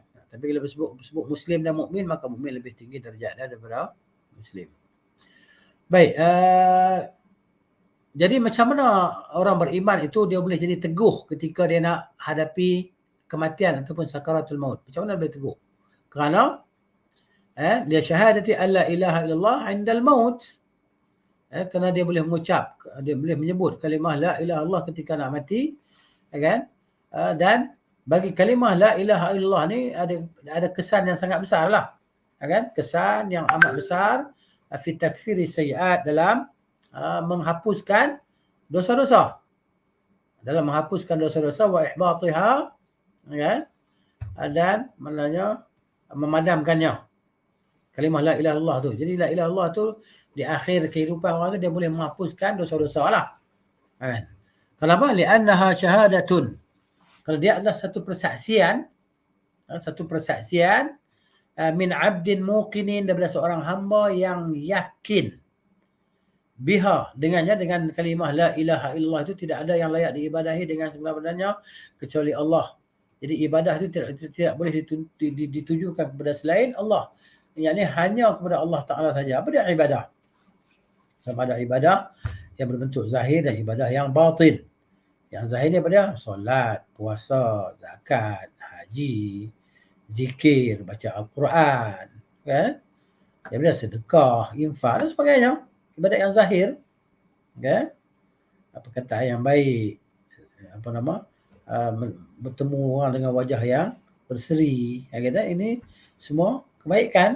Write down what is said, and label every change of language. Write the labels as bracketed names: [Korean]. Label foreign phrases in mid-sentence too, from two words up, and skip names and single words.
[Malay] Tapi bila sebut muslim dan mukmin maka mukmin lebih tinggi darjat daripada muslim. Baik, jadi macam mana orang beriman itu dia boleh jadi teguh ketika dia nak hadapi kematian ataupun sakaratul maut. Macam mana boleh teguh? Kerana dia [Arabic] شهادتي ألا إله إلا الله عند الموت. [Malay] Kerana dia boleh mengucap, dia boleh menyebut kalimah [Arabic] لا إله إلا الله [Malay] ketika nak mati, kan? Dan bagi kalimah [Arabic] لا إله إلا الله [Malay] ni ada kesan yang sangat besar lah, kan? Kesan yang amat besar [Arabic] في تكفير السيئات, [Malay] dalam menghapuskan dosa-dosa, [Arabic] وإحباطها, [Malay] kan? Dan maknanya memadamkannya kalimah [Arabic] لا إله إلا الله [Malay] tu. Jadi [Arabic] لا إله إلا الله [Malay] tu di akhir kehidupan orang tu dia boleh menghapuskan dosa-dosa lah. Kan? Kenapa? [Arabic] لأنها شهادة. [Malay] Kalau dia adalah satu persaksian [Arabic] من عبد موقن, [Malay] daripada seorang hamba yang yakin biha, dengannya, dengan kalimah [Arabic] لا إله إلا الله [Malay] itu tidak ada yang layak diibadahi dengan sebenar-benarnya kecuali Allah. Jadi ibadah itu tidak boleh ditujukan kepada selain Allah. Yang ini hanya kepada Allah Ta'ala saja. Apa dia ibadah? Sama ada ibadah yang berbentuk zahir dan ibadah yang batin. Yang zahir ni apa dia? Solat, puasa, zakat, haji, zikir, baca Al-Quran, kan? Daripada sedekah, infak dan sebagainya. Ibadat yang zahir, kan? Perkataan yang baik, bertemu orang dengan wajah yang berseri, kata ini semua kebaikan.